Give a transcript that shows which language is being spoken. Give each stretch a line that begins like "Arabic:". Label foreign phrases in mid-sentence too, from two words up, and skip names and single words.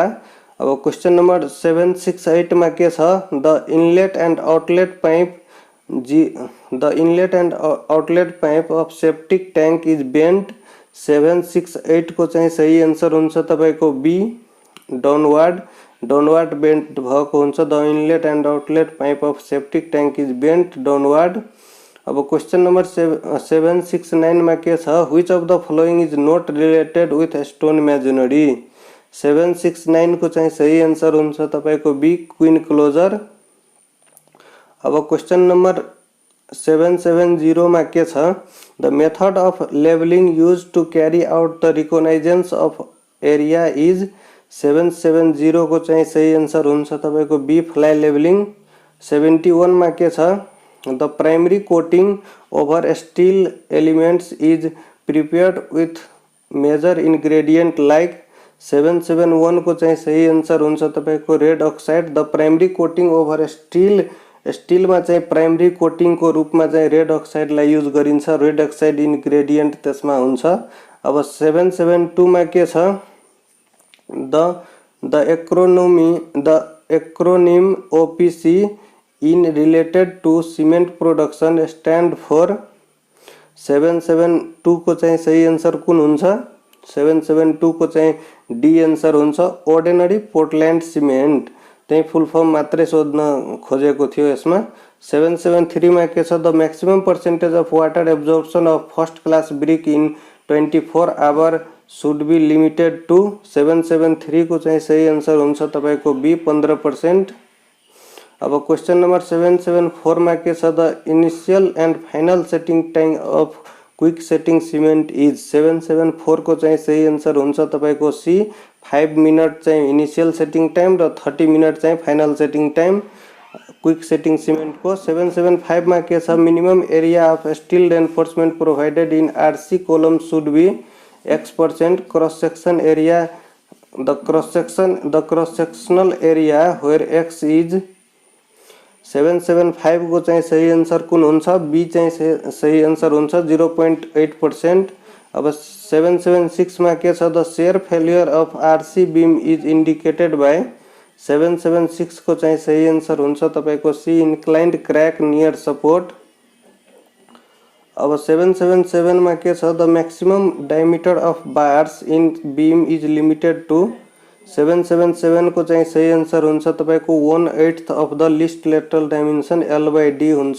Nepali: अब
English: question number
Nepali: 768 मा के छ,
English: the inlet and outlet pipe of septic tank is bend
Nepali: 768 को चाहिँ सही आन्सर हुन्छ तपाईको
English: B, downward bend
Nepali: भएको हुन्छ।
English: the inlet and outlet pipe of septic tank is bend downward.
Nepali: अब
English: question number
Nepali: 769 मा के छ,
English: which of the following is not related with stone masonry
Nepali: 769 को चाहिँ सही आन्सर हुन्छ तपाईको
English: B, queen closer.
Nepali: अब
English: question number
Nepali: 770 मा के छ,
English: the method of levelling used to carry out the reconnaissance of area is
Nepali: 770 को चाहिँ सही आन्सर हुन्छ तपाईको
English: B, fly levelling.
Nepali: 71 मा के छ,
English: the primary coating over steel elements is prepared with major ingredient like
Nepali: 771 को चाहिँ सही आन्सर हुन्छ तपाईको
English: red oxide. the primary coating over steel
Nepali: मा चाहिँ
English: primary coating
Nepali: को रूपमा चाहिँ
English: red oxide
Nepali: लाई युज गरिन्छ,
English: red oxide ingredient
Nepali: त्यसमा हुन्छ। अब 772 मा के छ,
English: the acronym OPC in related to cement production stand for 772
Nepali: को चाहिँ सही आन्सर कुन हुन्छ? 772 को चाहिँ डी आन्सर हुन्छ,
English: ordinary Portland cement.
Nepali: त्यही
English: full form
Nepali: मात्रै सोध्न खोजेको थियो यसमा। 773 मा के छ,
English: the maximum percentage of water absorption of first class brick in 24 hour should be limited to
Nepali: 773 को चाहिँ सही आन्सर हुन्छ तपाईको बी, 15%। अब
English: question number
Nepali: 774 मा के छ,
English: the initial and final setting time of quick setting cement is
Nepali: 774 को चाहिँ सही आन्सर हुन्छ तपाईको सी, 5 मिनट चाहिँ
English: initial setting time
Nepali: र 30 मिनट चाहिँ
English: final setting time quick setting cement
Nepali: को। 775 मा के छ,
English: minimum area of steel reinforcement provided in RC column should be X%, cross section area the cross sectional area where X is
Nepali: 775 को चाहिँ सही आन्सर कुन हुन्छ? बी चाहिँ सही आन्सर हुन्छ 0.8%। अब 776 मा के छ
English: the shear failure of RC beam is indicated by
Nepali: 776 को चाहिँ सही आन्सर हुन्छ तपाईको
English: C inclined crack near support.
Nepali: अब 777 मा के छ
English: the maximum diameter of bars in beam is limited to
Nepali: 777 को चाहिँ सही आन्सर हुन्छ तपाईको
English: 1/8 of the least lateral dimension
Nepali: L/D हुन्छ।